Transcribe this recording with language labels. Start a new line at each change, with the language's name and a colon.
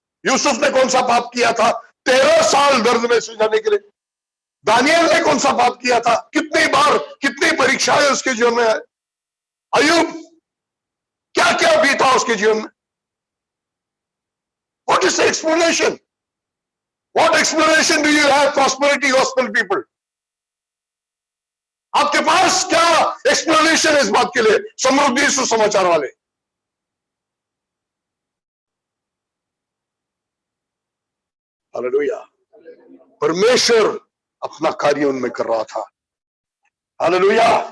Hindi: यूसुफ ने कौन सा पाप किया था? 13 साल दर्द में से जाने के लिए। दानियल ने कौन सा पाप किया था? कितनी बार, कितनी परीक्षाएं उसके जीवन में है? अय्यूब क्या क्या बीता उसके जीवन में?
English: What is the explanation? What explanation do you have, prosperity gospel people?
Hindi: आपके पास क्या एक्सप्लेनेशन है इस बात के लिए, समृद्धि सुसमाचार वाले? हालेलुया। परमेश्वर अपना कार्य उनमें कर रहा था। हालेलुया।